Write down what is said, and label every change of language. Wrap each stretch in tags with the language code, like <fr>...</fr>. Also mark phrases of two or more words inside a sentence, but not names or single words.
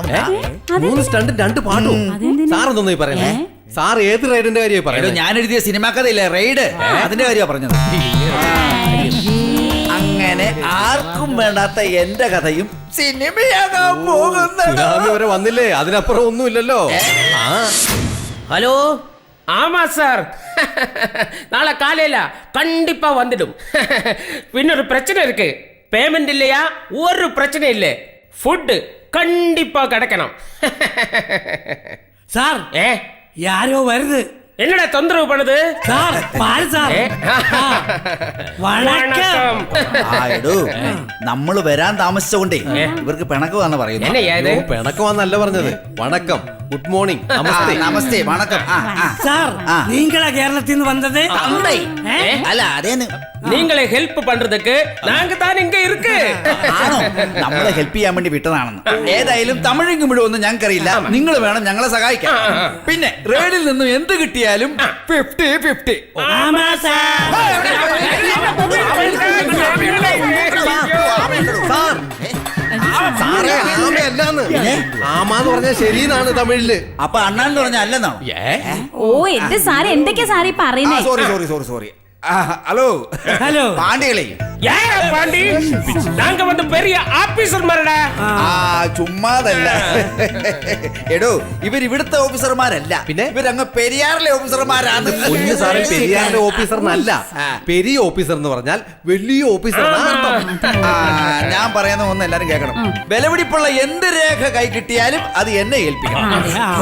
<ml>3 സ്റ്റണ്ടും 2 പാട്ടും? സാറെന്തോന്നു പറയുന്നേ? സാർ ഏത് റെയ്ഡിന്റെ കാര്യമായി പറയുന്നത്? ഞാൻ എഴുതിയ സിനിമാ കഥയില്ലേ റെയ്ഡ്, അതിന്റെ കാര്യമാണ് പറഞ്ഞത്. അങ്ങനെ ആർക്കും വേണ്ടാത്ത എന്റെ കഥയും സിനിമയാകാൻ പോകുന്നു. വരെ വന്നില്ലേ? അതിനപ്പുറം ഒന്നുമില്ലല്ലോ.</ml> <ta>ஹலோ ஆமா சார், நாளை காலையில கண்டிப்பா வந்துடும். இன்னொரு பிரச்சனை இருக்கு. பேமெண்ட் இல்லையா? ஒரு பிரச்சனை இல்லை. ஃபுட் கண்டிப்பா கிடைக்கணும். சார் யாரோ வருது. என்னடா தொந்தரவு பண்ணுது</ta> <ml>സാർ പാൽ സാർ വണക്കം നമ്മള് വരാൻ താമസിച്ചോണ്ടേ ഇവർക്ക് പിണക്കമാന്ന് പറയുന്നു. പിണക്കമാന്നല്ല പറഞ്ഞത്, വണക്കം,</ml> <en>good morning,</en> <ml>നമസ്തേ. നമസ്തേ, വണക്കം. സാർ നീങ്ങളാ കേരളത്തിൽ നിന്ന് വന്നത്? അല്ല അതേന്ന്</ml> <ta>நீங்களே ஹெல்ப் பண்றதுக்கு நாங்க தான் இங்க இருக்கு.</ta> <ml>ആണോ? നമ്മളെ ഹെൽപ്പ് ചെയ്യാൻ വേണ്ടി വിട്ടതാണെന്ന്. ഏതായാലും തമിഴും മുഴുവൊന്നും ഞങ്ങൾക്കറിയില്ല. നിങ്ങൾ വേണം ഞങ്ങളെ സഹായിക്കാൻ. പിന്നെ റേഡിൽ നിന്നും എന്ത് കിട്ടിയാലും 50-50. ആമാന്ന് പറഞ്ഞാൽ ശരിയെന്നാണ് തമിഴില്. അപ്പൊ അണ്ണാന്ന് പറഞ്ഞ അല്ലെന്നാണോ? ഓ എന്റെ സാറേ എന്തൊക്കെയാ സാറേ പറയുന്നേ? സോറി. ഹലോ ഹലോ പാണ്ടികളെ,</ml> <ta>பாண்டி நாங்க வந்து பெரிய ஆபீசர் மாரடா.</ta> <ml>ചുമ്മാതല്ല. എടോ ഇവർ ഇവിടുത്തെ ഓഫീസർമാരല്ല, പിന്നെ ഇവരങ്ങ് പെരിയാറിലെ ഓഫീസർമാരാണ്. കുഞ്ഞു സാറേ, പെരിയാറിലെ ഓഫീസറിനല്ല, പെരിയ ഓഫീസർ എന്ന് പറഞ്ഞാൽ വലിയ ഓഫീസർ. ഞാൻ പറയുന്ന ഒന്ന് എല്ലാരും കേൾക്കണം. വിലപിടിപ്പുള്ള എന്ത് രേഖ കൈ കിട്ടിയാലും അത് എന്നെ ഏൽപ്പിക്കണം.</ml>